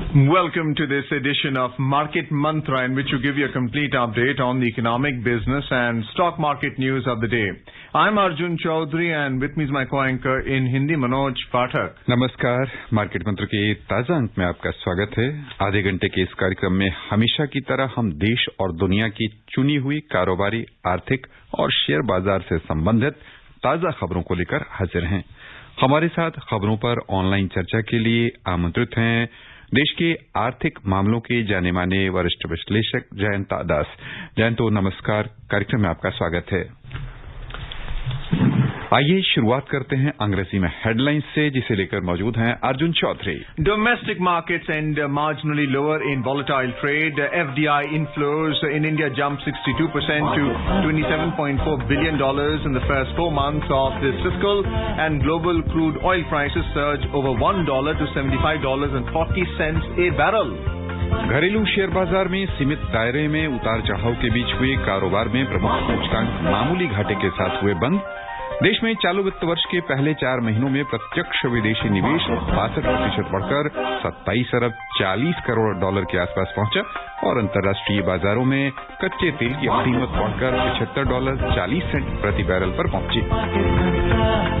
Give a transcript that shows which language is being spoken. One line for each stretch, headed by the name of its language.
English: Welcome to this edition of Market Mantra, in which we give you a complete update on the economic, business and stock market news of the day. I'm Arjun Chaudhary and with me is my co-anchor in Hindi, Manoj Pathak.
Hindi: नमस्कार। Market मंत्र के ताजा अंक में आपका स्वागत है। आधे घंटे के इस कार्यक्रम में हमेशा की तरह हम देश और दुनिया की चुनी हुई कारोबारी, आर्थिक और शेयर बाजार से संबंधित ताजा खबरों को लेकर हाजिर हैं। हमारे साथ खबरों पर ऑनलाइन चर्चा के लिए आमंत्रित हैं देश के आर्थिक मामलों के जाने माने वरिष्ठ विश्लेषक जयंत दास। जयंत, नमस्कार। कार्यक्रम में आपका स्वागत है। आइए शुरुआत करते हैं अंग्रेजी में हेडलाइंस से, जिसे लेकर मौजूद हैं Arjun Chaudhary.
English: Domestic markets end marginally lower in volatile trade. FDI inflows in India jumped 62% to $27.4 billion in the first 4 months of this fiscal, and global crude oil prices surged over $1 to $75.40 a barrel.
Hindi: घरेलू share बाजार में सीमित दायरे में उतार चढ़ाव के बीच हुए कारोबार में प्रमुख सूचकांक मामूली घाटे के साथ हुए बंद। देश में चालू वित्त वर्ष के पहले 4 महीनों में प्रत्यक्ष विदेशी निवेश 62% बढ़कर 27 अरब 40 करोड़ डॉलर के आसपास पहुंचा और अंतर्राष्ट्रीय बाजारों में कच्चे तेल की कीमत बढ़कर $75.40 प्रति बैरल पर पहुंची।